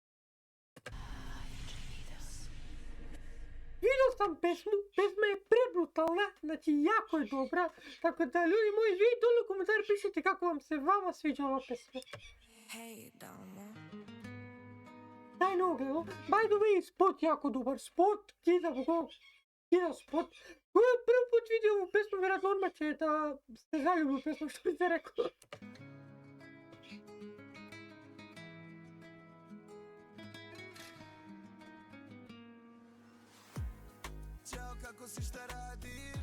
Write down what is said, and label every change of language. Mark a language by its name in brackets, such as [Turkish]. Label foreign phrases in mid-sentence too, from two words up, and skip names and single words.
[Serbian] Vidio sam pesma je prebrutalna, znači jako je dobra, tako da ljudi moji, vi dole u komentari pišite kako vam se vama sviđa ova pesma. Daj noge, [English] by the way, [Serbian] spot jako dobar, spot, kida spot. Ko je prvi put vidio ovu pesmu, vjerojatno odmah će da ste zaljubili pesmu, što bi se rekao. Ćao, kako si, šta radiš?